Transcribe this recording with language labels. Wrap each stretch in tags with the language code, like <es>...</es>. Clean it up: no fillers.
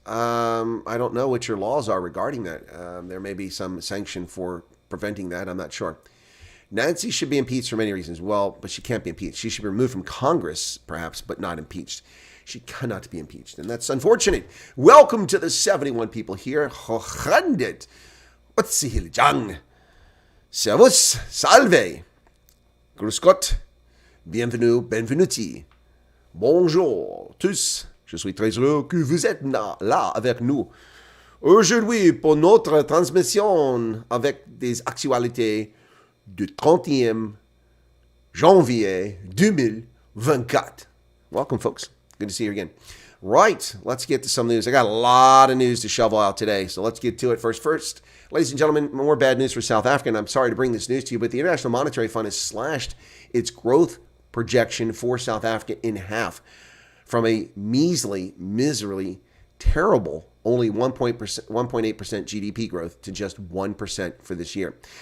<en>I don't know what your laws are regarding that. There may be some sanction for preventing that. I'm not sure. Nancy should be impeached for many reasons. Well, but she can't be impeached. She should be removed from Congress, perhaps, but not impeached. She cannot be impeached, and that's unfortunate. Welcome to the 71 people here. Hochrandet.</en> <fr>Otsihil Servus, salve, grüß Gott, bienvenue, benvenuti, bonjour tous, je suis très heureux que vous êtes là avec nous. Aujourd'hui, pour notre transmission avec des actualités du 30e janvier 2024.</fr> <en>Welcome, folks. Good to see you again. Right, let's get to some news. I got a lot of news to shovel out today, so let's get to it. First, ladies and gentlemen, more bad news for South Africa, and I'm sorry to bring this news to you, but the International Monetary Fund has slashed its growth projection for South Africa in half from a measly, miserably, terrible, only 1.8% GDP growth to just 1% for this year.</en>